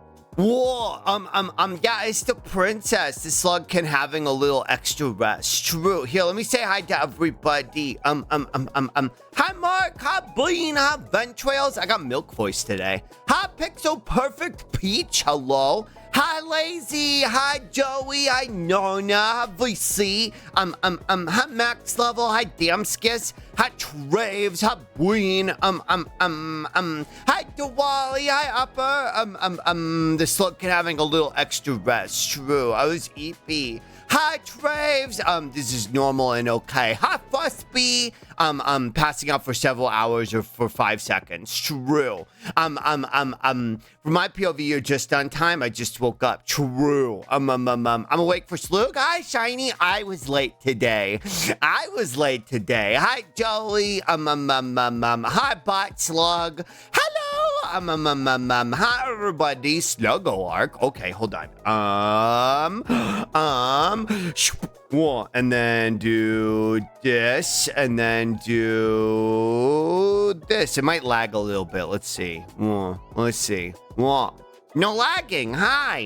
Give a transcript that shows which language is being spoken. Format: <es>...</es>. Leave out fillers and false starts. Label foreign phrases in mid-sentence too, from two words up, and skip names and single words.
<en>Whoa, yeah, it's the princess. The slug can having a little extra rest. True. Here, let me say hi to everybody. Hi, Mark. Hi, Bean. Hi, Ventrails. I got milk voice today. Hi, Pixel Perfect Peach. Hello. Hi, Lazy. Hi, Joey. Hi, Nona. Hi, VC. Hi, Max Level. Hi, Damskis. Hi, Traves. Hi, Ween. Hi, Diwali. Hi, Upper. The slug can having a little extra rest. True. I was EP. Hi, Traves. This is normal and okay. Hi, Fussby. Passing out for several hours or for 5 seconds. True. From my POV, you're just on time. I just woke up. True. I'm awake for Slug. Hi, Shiny. I was late today. Hi, Dolly. Hi, Bot Slug. Hello. Hi, everybody. Sluggo-arc. Okay, hold on. And then do this, and then do this. It might lag a little bit. Let's see. Let's see. No lagging. Hi.</en>